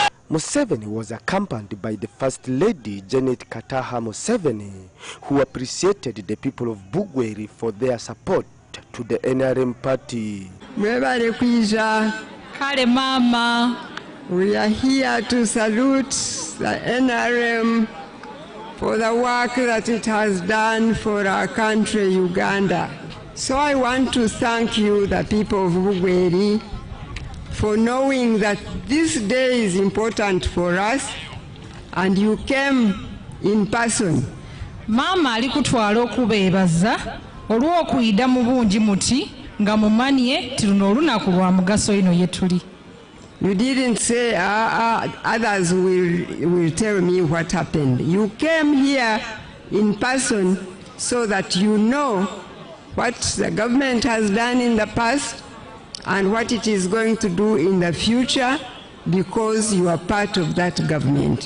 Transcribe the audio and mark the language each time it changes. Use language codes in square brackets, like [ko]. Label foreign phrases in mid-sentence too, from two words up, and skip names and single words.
[en] Museveni was accompanied by the First Lady Janet Kataha Museveni, who appreciated the people of Bugweri for their support to the NRM party. [lg] Mwebale kwiza. Kale mama. [en] We are here to salute the NRM for the work that it has done for our country, Uganda. So I want to thank you, the people of Bugweri, for knowing that this day is important for us and you came in person. [lg] Mama alikutwala okubeebaza olw'okuyida mu bungi muti nga mumanye ti luno olunaku lwa mugaso ino ye tuli. [en] You didn't say others will tell me what happened. You came here in person so that you know what the government has done in the past and what it is going to do in the future because you are part of that government.